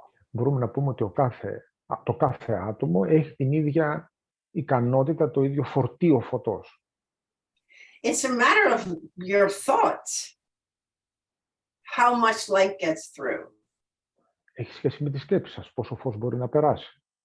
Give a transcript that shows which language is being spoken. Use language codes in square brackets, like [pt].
[el] Μπορούμε να πούμε ότι το κάθε άτομο έχει την ίδια ικανότητα, το ίδιο φορτίο φωτός. [en] It's a matter of your thoughts, how much light gets through. [el] Έχει σχέση με τη σκέψη σας, πόσο φως μπορεί να περάσει.